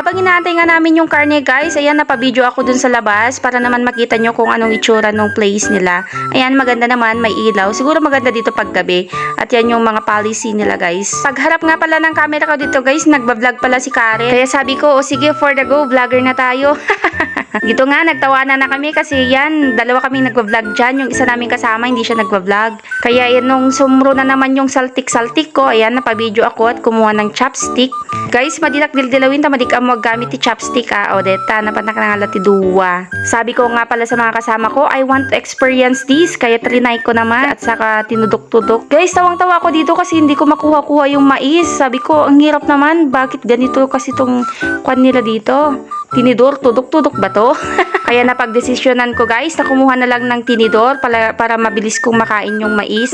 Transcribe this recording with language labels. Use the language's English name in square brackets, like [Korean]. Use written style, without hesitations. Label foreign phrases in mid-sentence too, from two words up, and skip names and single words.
[Filipino] Habang inaantay nga namin yung karne guys, ayan, napabideo ako dun sa labas para naman makita nyo kung anong itsura ng place nila. Ayan, maganda naman, may ilaw. Siguro maganda dito paggabi. At yan yung mga policy nila guys. Pagharap nga pala ng camera ko dito guys, nagbablog pala si Karen. Kaya sabi ko, o sige, [English] for the go, [Filipino] vlogger na tayo. Dito nga, nagtawanan na kami kasi yan, dalawa kaming nagbablog dyan. Yung isa namin kasama, hindi siya nagbablog. Kaya yan, nung sumro na naman yung saltik-saltik ko, ayan, napabideo ako at kumuha ng chopstick. Guys, [Iloko] madinak dildilawin ta, madik ang maggamit ti chopstick, o deta, napanak na nga lati duwa. [Filipino] Sabi ko nga pala sa mga kasama ko, [English] I want to experience this, [Filipino] kaya trinay ko naman, at saka tinudok-tudok. Guys, tawang-tawa ko dito kasi hindi ko makuha-kuha yung mais. Sabi ko, ang hirap naman, bakit ganito kasi tong kwan nila dito? Tinidor, tudok-tudok ba to? Kaya napagdesisyonan ko guys na kumuha na lang ng tinidor para mabilis kong makain yung mais.